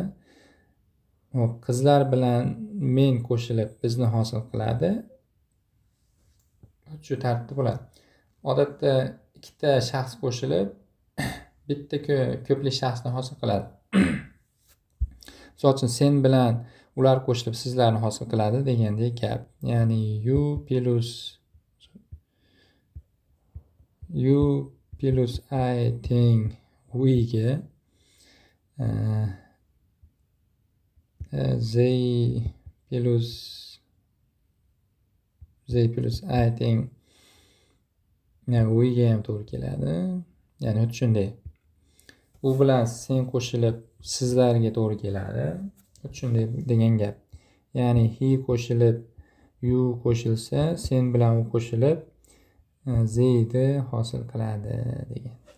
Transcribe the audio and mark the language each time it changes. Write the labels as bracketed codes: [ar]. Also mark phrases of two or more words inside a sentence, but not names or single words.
[uz] Hop, qizlar bilan men qo'shilib bizni hosil qiladi. Shu tartibda bo'ladi. Odatda ikkita shaxs qo'shilib bitta ko'plik shaxsni hosil qiladi. Misol uchun sen bilan ular qo'shilib sizlarni hosil qiladi degandek gap. Ya'ni [en] you plus I think we [uz] ga [en] they plus I think we [uz] ga ham to'g'ri keladi. Ya'ni xuddi shunday. U bilan sen qo'shilib sizlarga to'g'ri keladi. Xuddi shunday degan gap. Ya'ni he qo'shilib you qo'shilsa, sen bilan u qo'shilib zeyni hosil qiladi degan.